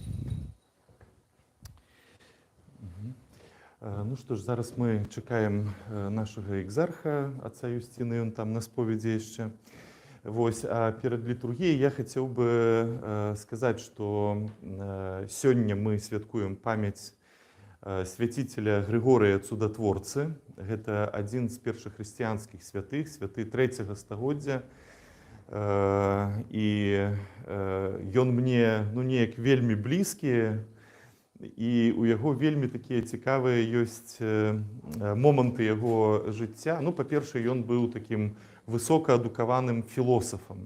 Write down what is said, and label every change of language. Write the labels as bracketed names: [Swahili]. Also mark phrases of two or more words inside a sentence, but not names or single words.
[Ukrainian] Ну що ж, зараз ми чекаємо нашого екзарха, отца Юстина, він там на сповіді ще. Вось, а перед літургією я хотів би сказати, що сьогодні ми святкуємо пам'ять святителя Григорія Цудотворцы. [Belarusian] Гэта [Ukrainian] один з перших християнских [Belarusian] святых, святы 3-го стагоддзя. І ён мне, ну, неяк вельмі блізкі, і у яго вельмі такія цікавыя ёсць моманты яго жыцця. Ну, па-першае, ён быў такім высокаадукаваным філосафам.